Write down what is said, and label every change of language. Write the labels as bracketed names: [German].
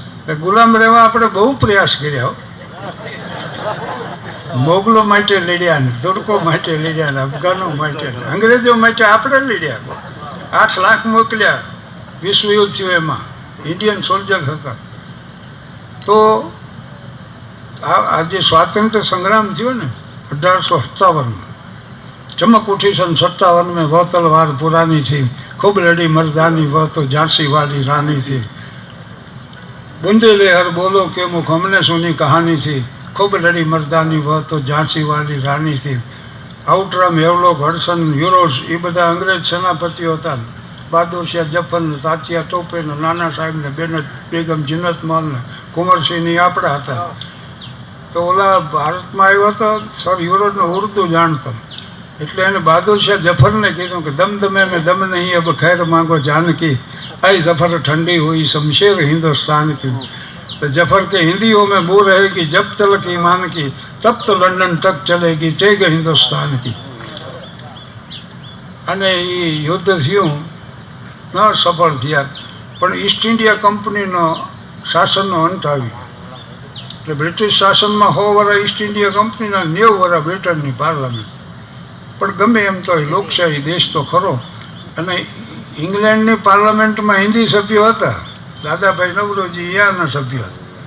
[Gujarati] એટલે ગુલામ રહેવા આપણે બહુ પ્રયાસ કર્યા. મોગલો માટે લડ્યા ને, તુર્કો માટે લડ્યા ને, અફઘાનો માટે, અંગ્રેજો માટે આપણે લડ્યા. 8 લાખ મોકલ્યા. વિશ્વ યુદ્ધ થયું એમાં ઇન્ડિયન સોલ્જર હતા. તો આ જે સ્વાતંત્ર્ય સંગ્રામ થયો ને 1857 [Hindi] ચમક ઉઠી સન 57 में वो तलवार पुरानी थी, खूब लड़ी मर्दानी वो तो झांसी वाली रानी थी. बुंदेले हर बोलो के मुख हमने सुनी कहानी थी, खूब लड़ी मर्दानी वो तो झांसी वाली रानी थी. [Gujarati] આઉટરામ, હેવલોક, હડસન, યુરોસ એ બધા અંગ્રેજ સેનાપતિઓ હતા. બહાદુર શાહ જફર ને, તાત્યા ટોપે ને, નાના સાહેબ ને, બેનત બેગમ, જીનત મલ ને, કુંવરસિંહ એ આપણા હતા. તો ઓલા ભારતમાં આવ્યો હતો સર યુરોપનો ઉર્દુ જાણતો એટલે એને બહાદુર શાહ જફરને કીધું કે [Hindi] દમદમે મેં દમ નહીં અબ ખૈર માંગો જાનકી, आई सफ़र ठंडी हुई शमशेर हिंदुस्तान की. तो जफर के हिंदियों में बो रहेगी जब तलक ईमान की, तब तो लंदन तक चलेगी तेग हिंदुस्तान की. [Gujarati] અને એ યુદ્ધ થયું ન સફળ થયા પણ ઈસ્ટ ઇન્ડિયા કંપનીનો શાસનનો અંત આવ્યો. એટલે બ્રિટિશ શાસનમાં 100 વર્ષ ઈસ્ટ ઇન્ડિયા કંપનીના, 90 વર્ષ બ્રિટનની પાર્લામેન્ટ. પણ ગમે એમ તો લોકશાહી દેશ તો ખરો. અને ઇંગ્લેન્ડની પાર્લામેન્ટમાં હિન્દી સભ્યો હતા, દાદાભાઈ નવરોજી યાના સભ્ય હતા.